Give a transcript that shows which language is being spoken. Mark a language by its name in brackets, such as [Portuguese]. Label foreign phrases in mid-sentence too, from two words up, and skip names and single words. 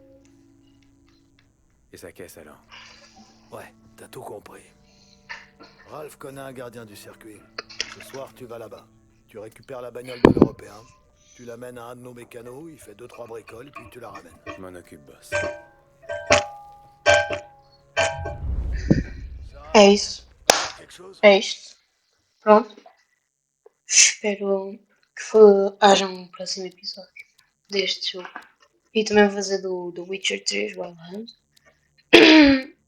[French] Et sa caisse alors? Ouais, t'as tout compris. Ralph connaît un gardien du circuit. Ce soir, tu vas là-bas. Tu récupères la bagnole de l'Européen. Tu l'amènes à un de nos mécanos, il fait 2-3 bricoles, puis tu la ramènes. Je m'en occupe, boss. [Portuguese] É isso. [French] Quelque chose? [Portuguese] É isto. Pronto. Espero que haja um próximo episódio deste jogo. E também vou fazer do Witcher 3 Wild Hunt.